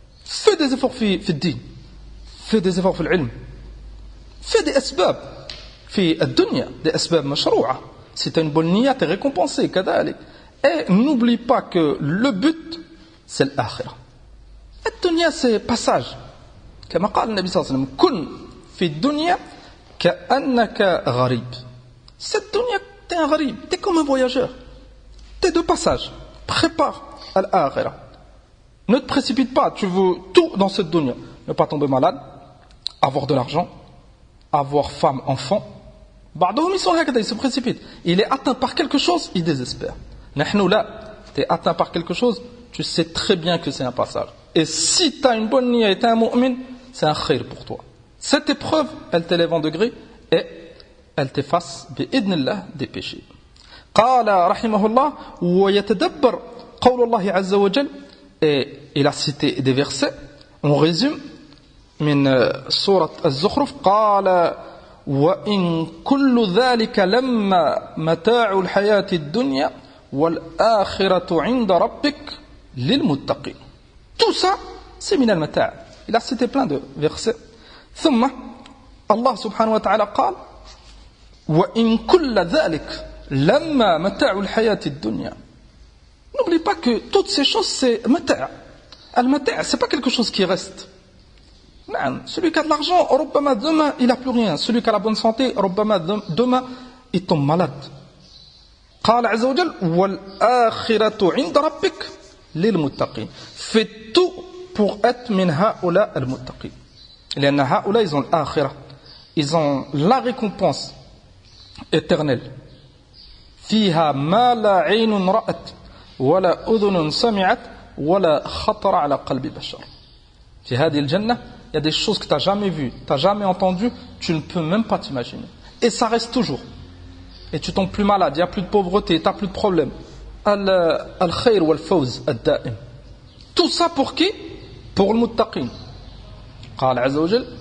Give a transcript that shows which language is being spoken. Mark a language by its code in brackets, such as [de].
[fr] Fais des efforts fi din. Fais des efforts fi l'ilm. Fais des asbab fi ad-dunya, des asbab mashrou'a. Si t'as une bonne niya, t'es récompensé, kadalik. Et n'oublie pas que le but, c'est l'akhirah. Ad-dunya, c'est passage. [ar] Comme قال النبي صلى الله عليه وسلم, كن في الدنيا كأنك غريب. [fr] Cette dunya, t'es un gharib, t'es comme un voyageur. T'es de passage. Prépare al-akhirah. Ne te précipite pas, tu veux tout dans cette dunya. Ne pas tomber malade, avoir de l'argent, avoir femme, enfant. Ba'dahum ils sont hakada, ils se précipitent. Il est atteint par quelque chose, il désespère. Nahnu là, tu es atteint par quelque chose, tu sais très bien que c'est un passage. Et si tu as une bonne niya et tu es un mu'min, c'est un khayr pour toi. Cette épreuve, elle t'élève en degré et elle t'efface bi'idnillah des péchés. [ar] قال رحمه الله ويتدبر قول الله عز وجل, [fr] et il a cité des versets, on résume [ar] من سورة الزخرف قال وإن كل ذلك لما متاع الحياة الدنيا والآخرة عند ربك للمتقين. [fr] Tout ça, c'est [ar] من المتاع. [fr] Il a cité plein de versets. [ar] ثم الله سبحانه وتعالى قال وإن كل ذلك لما متاع الحياة الدنيا. [fr] N'oublie pas que toutes ces choses, c'est mata'. Al-mata', c'est pas quelque chose qui reste. Non, celui qui a de l'argent, ربما demain, il n'a plus rien. Celui qui a la bonne santé, ربما demain, il tombe malade. [ar] قال عز وجل والآخرة عند ربك للمتقين. [fr] Fais tout pour être [ar] من هؤلاء المتقين. لأن هؤلاء [fr] ils ont l'آخرة. Ils ont la récompense éternelle. [ar] فيها ما لا عين رأت ولا أذن سمعت ولا خطر على قلب بشر. في هذه الجنة, [fr] il y a des choses que tu n'as jamais vues, tu n'as jamais entendues, tu ne peux même pas t'imaginer. Et ça reste toujours. Et tu tombes plus malade, il n'y a plus de pauvreté, tu n'as plus de problème. Al-khayr wal-fawz ad-da'im. Tout ça pour qui? Pour le muttaqin. [ar] قال عز وجل